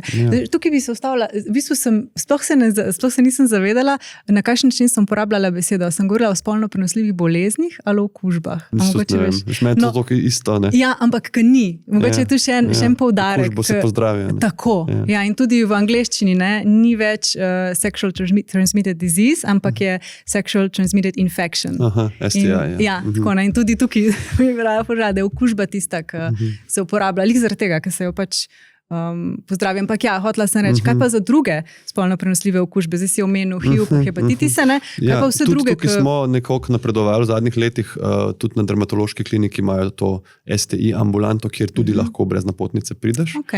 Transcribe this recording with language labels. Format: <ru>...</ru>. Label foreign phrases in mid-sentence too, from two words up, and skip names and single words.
<sl>Tukaj bi se ustavila, v bistvu sploh se nisem zavedala, na kakšen način sem uporabljala besedo. Sem govorila o spolno prenosljivih boleznih ali o okužbah. Meni to tako isto, ne? Ja, ampak ni. Mogoče je tu še en poudarek. Okužbo se pozdravijo. Tako. Ja, in tudi v angleščini ni več</sl> <en>sexual transmitted disease,</en> <sl>ampak je</sl> <en>sexual transmitted infection.</en> <sl>STI, ja. Tako, in tudi tukaj mi je okužba tista, ki se uporablja, lih zaradi tega, ker se jo pač pozdravim. Ampak ja, hotela sem reči, kaj pa za druge spolno prenosljive okužbe? Zdaj si omenil HIV, hepatitise, ne? Kaj pa vse druge? Tukaj smo nekoliko napredovali v zadnjih letih, tudi na dermatološki kliniki imajo to STI ambulanto, kjer tudi lahko brez napotnice prideš.</sl>